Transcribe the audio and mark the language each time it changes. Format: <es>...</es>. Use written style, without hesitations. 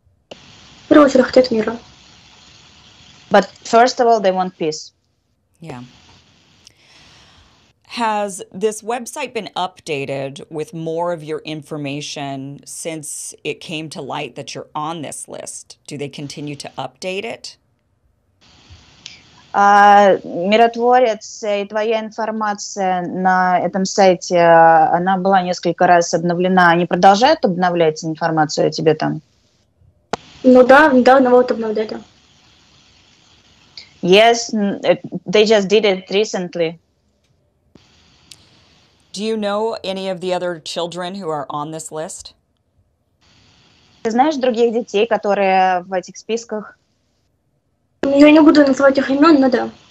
<ru>В первую очередь хотят мира.</ru> <en>But first of all, they want peace. Yeah. Has this website been updated with more of your information since it came to light that you're on this list? Do they continue to update it?</en> <ru>Миротворец и твоя информация на этом сайте, она была несколько раз обновлена. Они продолжают обновлять информацию о тебе там? Да, недавно вот обновляли.</ru> <en>Yes, they just did it recently. Do you know any of the other children who are on this list?</en> <ru>Ты знаешь других детей, которые в этих списках? Я не буду называть их имен, но да.</ru>